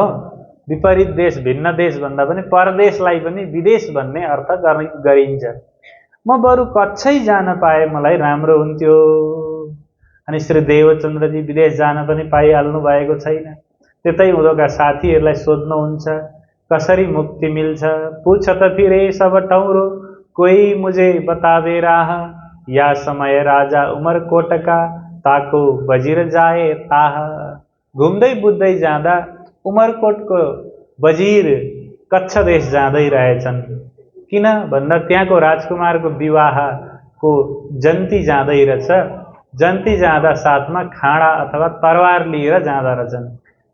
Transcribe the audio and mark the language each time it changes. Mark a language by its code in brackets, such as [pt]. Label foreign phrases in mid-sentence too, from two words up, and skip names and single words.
[ne] विपरीत देश, भिन्न देश भन्दा पनि परदेशलाई पनि विदेश भन्ने अर्थ गरिन्छ। म बरु कच्छै जान पाए मलाई राम्रो हुन्थ्यो। अनि श्री देवचन्द्रजी विदेश जान पनि पाइहाल्नु भएको छैन। त्यतै उनीहरूका साथीहरूलाई सोध्नुहुन्छ कसरी मुक्ति मिल्छ। [hi] पूछ त फिरे सब ठौरो, कोही मुझे बतावे राह। या समय राजा उमरकोट का, ताको बजिर जाए ताह। [ne] घुम्दै बुझ्दै जाँदा उमरकोटको वजिर कच्छ देश जाँदै रहेछन्। किन भन्दा त्यहाँको राजकुमारको विवाहको जन्ती जाँदै रहेछ। जन्ती जाँदा साथमा खाँडा अथवा तरवार लिएर जाँदा रहेछन्।